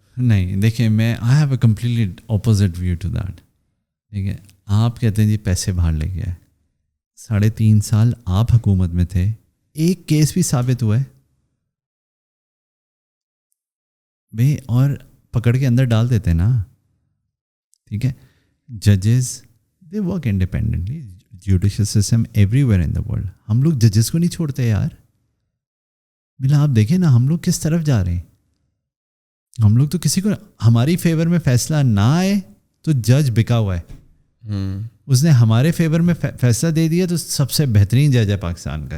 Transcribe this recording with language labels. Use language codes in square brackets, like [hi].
[ur] نہیں دیکھیں, میں [en] I have a completely opposite view to that. [ur] ٹھیک ہے, آپ کہتے ہیں جی پیسے باہر لے گیا ہے, 3.5 سال آپ حکومت میں تھے, ایک کیس بھی ثابت ہوا ہے بھائی, اور پکڑ کے اندر ڈال دیتے نا. ٹھیک ہے, [en] ججز they work independently. Judicial system every where in the world. [ur] ہم لوگ ججز کو نہیں چھوڑتے یار. بلا آپ دیکھیں نا ہم لوگ کس طرف جا رہے ہیں. ہم لوگ تو کسی کو ہماری فیور میں فیصلہ نہ آئے تو جج بکا ہوا ہے. اس نے ہمارے فیور میں فیصلہ دے دیا تو سب سے بہترین جج ہے پاکستان کا.